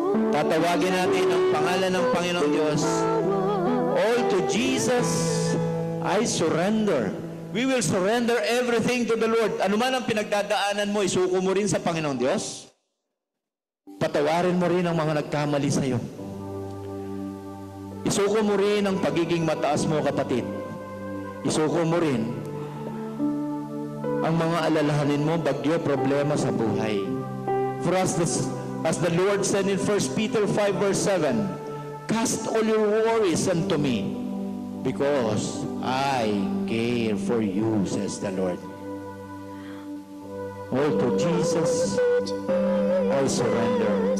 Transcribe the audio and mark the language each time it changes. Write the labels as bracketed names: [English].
[Filipino] Tatawagin natin ang pangalan ng Panginoong Diyos. [English] All to Jesus, I surrender. We will surrender everything to the Lord. [Filipino] Ano man ang pinagdadaanan mo, isuko mo rin sa Panginoong Diyos. Patawarin mo rin ang mga nagkamali sa iyo. Isuko mo rin ang pagiging mataas mo, kapatid. Isuko mo rin ang mga alalahanin mo, bagyo, problema sa buhay. [English] For us, as the Lord said in 1 Peter 5 verse 7, cast all your worries unto me, because I care for you, says the Lord. All to Jesus, I surrender.